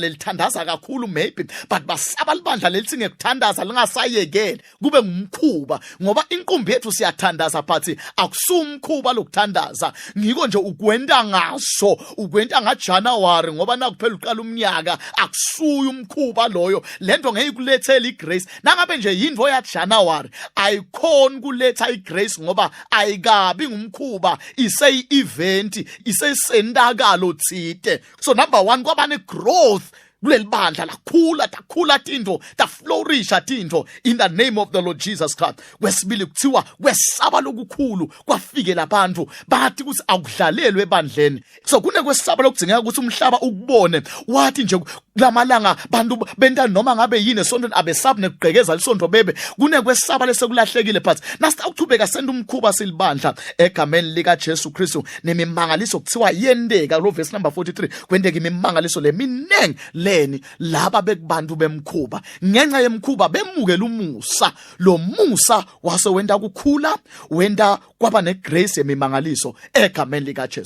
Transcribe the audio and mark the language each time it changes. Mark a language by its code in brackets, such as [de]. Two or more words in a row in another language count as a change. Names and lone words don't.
[ss] lelithandaza kakhulu [en] maybe but [ss] basaba libandla lelithi ngekuthandaza lingasayekele kube ngumkhuba ngoba inqumbi yethu siyathandaza but akusumkhuba lokuthandaza ngiko nje ukwenta ngaso ukwenta ngaJanuary ngoba nakuphela uqala umnyaka akusuya umkhuba loyo lento ngeke ikulethele igrace nangabe nje yindvo yaJanuary ayikhona kuletha igrace ngoba ayikabi ngumkhuba ise-event isesendakalo thide. [en] So number [ss] 1 kwaba ne growth kuleli bandla lakhula tinto flourish tinto [en] in the name of the Lord Jesus Christ. [ss] Kwesibili kuthiwa kwesaba lokukhulu kwafike labantu bathi ukuthi akudlalelwe ebandleni. So kune kwesaba lokudzingeka ukuthi umhlaba ukubone wathi nje lamalanga bantu benta noma ngabe yini esontweni abesabi nekugqekeza lisonto bebe kune kwesaba lesekulahlekile but nasitawuchubeka senda umkhuba silibandla egameni lika Jesu Kristu nemimangaliso kuthiwa yendeka lo [en] verse number [ss] 43 kwendeka imimangaliso leminengi leni laba bekubantu bemkhuba ngenxa yemkhuba bemukela umusa lo musa wase wenda kukhula wenda kwaba negrace yemimangaliso egameni lika Jesu.